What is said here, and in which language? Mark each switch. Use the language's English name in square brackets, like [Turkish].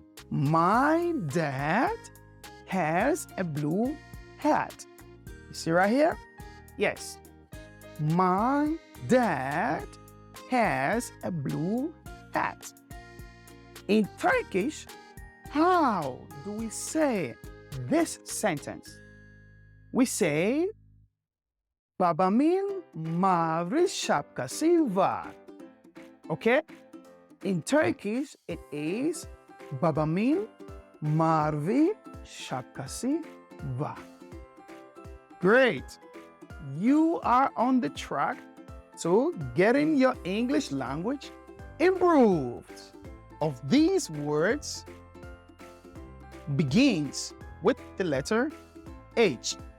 [English] My dad has a blue hat. You see right here? Yes. My dad has a blue hat. In Turkish, how do we say this sentence? We say, [Turkish] babamın mavi şapkası var. [English] Okay? In Turkish, it is, [Turkish] babamın mavi şapkası var. [English] Great. You are on the track to getting your English language improved. Of these words begins with the letter H.